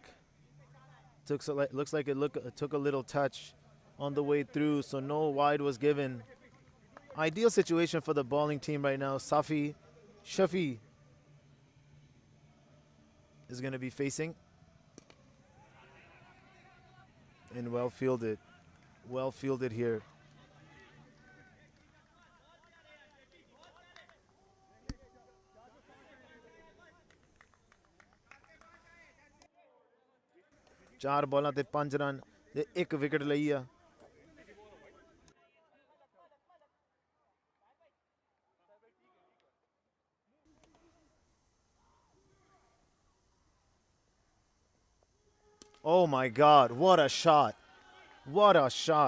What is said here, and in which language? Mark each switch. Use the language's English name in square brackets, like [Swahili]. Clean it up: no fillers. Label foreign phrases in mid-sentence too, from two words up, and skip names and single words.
[English] Looks like it took a little touch on the way through, so no wide was given. Ideal situation for the bowling team right now. Shafi is going to be facing. And well fielded. Well fielded here. [Punjabi] ਚਾਰ ਬਾਲਾਂ ਤੇ 5 ਰਨ ਤੇ 1 ਵਿਕਟ ਲਈ ਆ. [English] Oh my God, what a shot. What a shot.